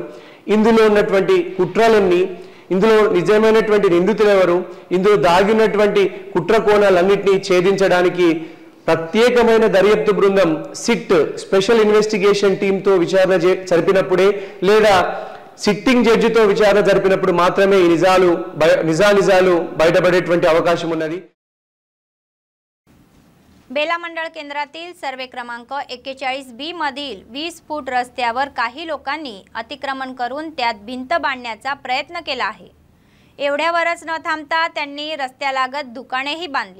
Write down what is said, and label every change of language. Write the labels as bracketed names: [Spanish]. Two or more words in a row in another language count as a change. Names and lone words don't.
[Telugu] ఇందులో ఉన్నటువంటి కుట్రలన్నీ, ఇందులో నిజమైనటువంటి నిందితులు ఎవరు, ఇందులో దాగినటువంటి కుట్ర కోణాలన్నింటినీ ఛేదించడానికి ప్రత్యేకమైన దర్యాప్తు బృందం సిట్ [English] special investigation teamతో [Telugu] విచారణ జరిపినప్పుడే, లేదా [English] sitting judgeతో [Telugu] విచారణ జరిపినప్పుడు మాత్రమే ఈ నిజాలు బయటపడేటువంటి అవకాశం ఉన్నది. [Marathi] बेला मंडळ केंद्रातील सर्वे क्रमांक 41B मधील 20 फूट रस्त्यावर काही लोकांनी अतिक्रमण करून त्यात भिंत बांधण्याचा प्रयत्न केला आहे. एवढ्यावरच न थांबता त्यांनी रस्त्यालगत दुकानेही बांधली.